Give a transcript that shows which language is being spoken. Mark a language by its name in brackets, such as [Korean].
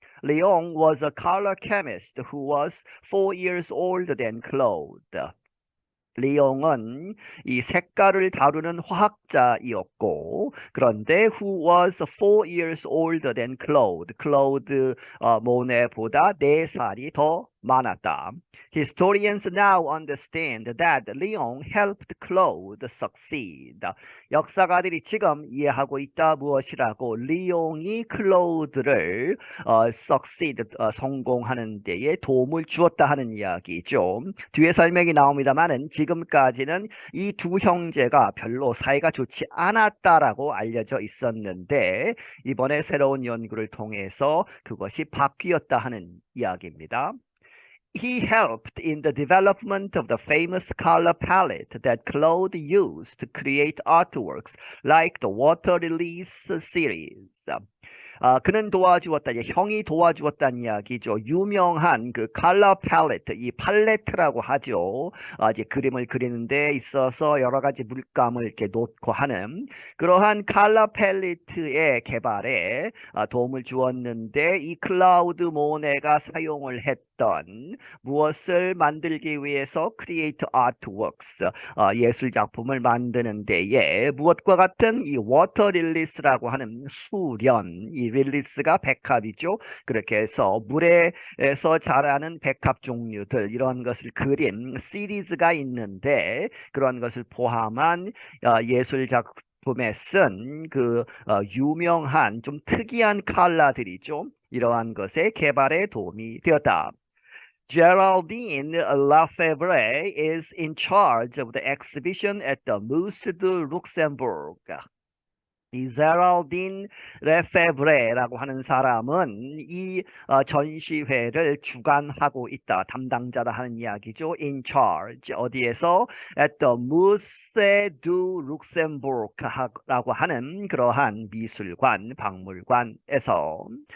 [English] Leon was a color chemist who was 4 years older than Claude. [Korean] 리옹은 이 색깔을 다루는 화학자이었고, 그런데 [English] who was 4 years older than Claude. [Korean] 클로드 모네보다 4살이 더 많았다. [English] Historians now understand that Leon helped Claude succeed. [Korean] 역사가들이 지금 이해하고 있다. 무엇이라고? 리옹이 클로드를 succeed, 성공하는 데에 도움을 주었다 하는 이야기죠. 뒤에 설명이 나옵니다만은 지금까지는 이 두 형제가 별로 사이가 좋지 않았다라고 알려져 있었는데 이번에 새로운 연구를 통해서 그것이 바뀌었다 하는 이야기입니다. [English] He helped in the development of the famous color palette that Claude used to create artworks like the Water Lilies series. [Korean] 그는 도와주었다. 형이 도와주었다는 이야기죠. 유명한 그 컬러 팔레트, 이 팔레트라고 하죠. 이제 그림을 그리는 데 있어서 여러 가지 물감을 이렇게 놓고 하는 그러한 컬러 팔레트의 개발에 도움을 주었는데 이 클라우드 모네가 사용을 했던 무엇을 만들기 위해서 [English] create artworks, [Korean] 예술 작품을 만드는 데에 무엇과 같은 이 워터 릴리스라고 하는 수련, 이 릴리스가 백합이죠. 그렇게 해서 물에서 자라는 백합 종류들 이런 것을 그린 시리즈가 있는데 그런 것을 포함한 예술 작품에 쓴 그 유명한 좀 특이한 컬러들이죠. 이러한 것의 개발에 도움이 되었다. [English] Geraldine Lafevre is in charge of the exhibition at the Musée du Luxembourg. [Korean] 이 제랄딘 레페브레라고 하는 사람은 이 전시회를 주관하고 있다. 담당자다 하는 이야기죠. [English] In charge. [Korean] 어디에서? At the Musée du Luxembourg라고 하는 그러한 미술관, 박물관에서.